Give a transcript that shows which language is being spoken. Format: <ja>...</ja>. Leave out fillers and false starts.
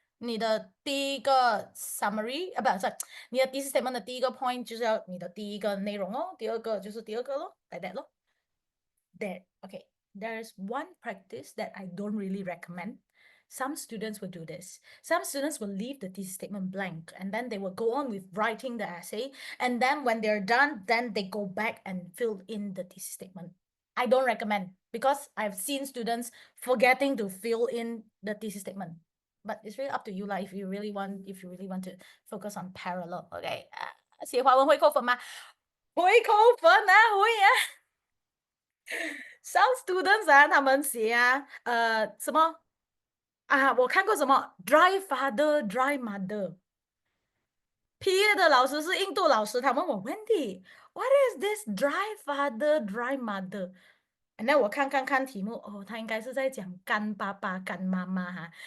<zh>你的第一个 summary 不是你的 thesis statement 的第一个 point 就是要你的第一个内容哦，第二个就是第二个咯</zh> <en>like that</en> <zh>咯。</zh> <en>Okay, there's one practice that I don't really recommend. Some students will do this. Some students will leave the thesis statement blank and then they will go on with writing the essay. And then when they're done, then they go back and fill in the thesis statement. I don't recommend because I've seen students forgetting to fill in the thesis statement. But it's really up to you, if you really want to focus on parallel.</en> <zh>Okay. 写华文会扣分吗？会扣分啊，会啊。</zh> <en>Some students</en> <zh>他们写什么我看过什么</zh> <en>dry father dry mother。</en> <zh>毕业的老师是印度老师，他问我 Wendy</zh> <en>what is this dry father dry mother。 And then</en> <zh>我看题目他应该是在讲干爸爸干妈妈哈。</zh>